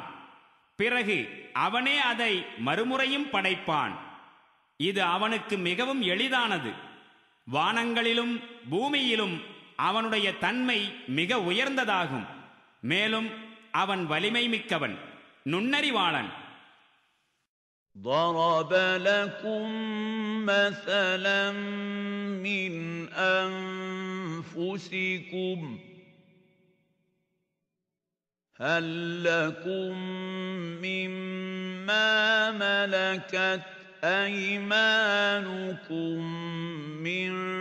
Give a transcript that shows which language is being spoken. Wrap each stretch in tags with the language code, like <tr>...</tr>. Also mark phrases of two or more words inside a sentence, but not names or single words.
<ta>பிறகு அவனே அதை மறுமுறையும் படைப்பான். இது அவனுக்கு மிகவும் எளிதானது. வானங்களிலும் பூமியிலும் அவனுடைய தன்மை மிக உயர்ந்ததாகும். மேலும் அவன் வலிமை மிக்கவன், நுண்ணறிவாளன்.</ta> <ar>ضَرَبَ لَكُم مَّثَلًا مِّنْ أَنفُسِكُمْ ۖ هَل لَّكُم مِّمَّا مَلَكَتْ أَيْمَانُكُم مِّن</ar>